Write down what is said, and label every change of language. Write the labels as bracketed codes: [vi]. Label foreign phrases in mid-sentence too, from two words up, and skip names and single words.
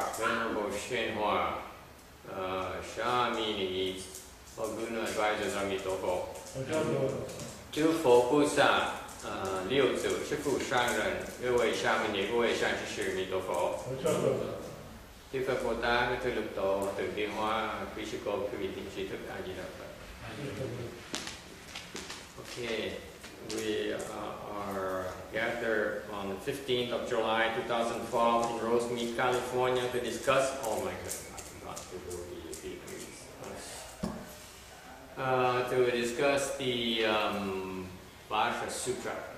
[en] Venerable Shenhua, Shamini, Laguna Advisors Amitofo, [zh] 诸佛菩萨六祖师父上人各位沙弥尼各位善知识弥陀佛 [vi] Chư Phật Bồ Tát, các Thư Lực Tổ, Từ Tiên Hoa, quý sư cô, quý vị thiện tri thức A Di Đà Phật. [en] Okay, we are gathered on the 15th of July 2012 in Rosemead, California to discuss, oh my goodness, I forgot to do to discuss the Vajra Sutra.